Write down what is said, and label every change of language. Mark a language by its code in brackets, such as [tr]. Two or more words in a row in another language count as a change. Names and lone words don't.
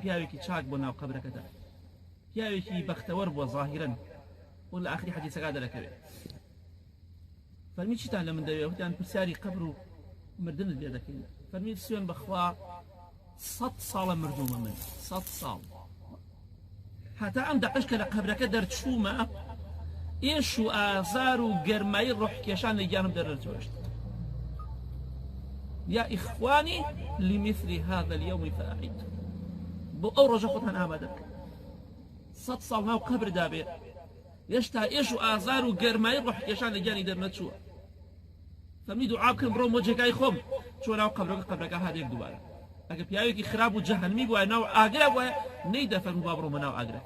[ckb] پیاوێکی چاک بۆ ناو قەبرەکەدا پیاوێکی بەختەوەر بۆ ظاهیرەن و لە ئاخری حەدیسەکە دەرەکەوێت فەرمی چیتان لە من دەوێت وتیان پرسیاری قەبر و مردنت لێ دەکەین فەرمی سوێن بەخوا 100 ساڵە مردوومە من 100 ساڵ هەتا ئەم دەقەش کە لە قەبرەکە دەرچوومە ئێش و ئازار و گەرمایی ڕۆحکێشان لە گیانم دەرەچوەشت. [ar] يا إخواني لمثل هذا اليوم فأعد [ckb] بۆ ئەو ڕۆژە خۆتان ئامادە بکەن. 100 ساڵ ناو قەبر دابێ هێشتا ئێش و ئازار و گەرمایی ڕۆحکێشان لە گیانی دەرنەچووە. فەرمی دوعا بکەم بڕۆم بۆ جێگای خۆم چۆ ناو قەبرەکە هادێک دووبارە. ئەگە پیاوێکی خراپ و جەهەنمی بووە ناو ئاگرا بووە نەیدەفەرموو با بڕۆمە ناو ئاگرەکە.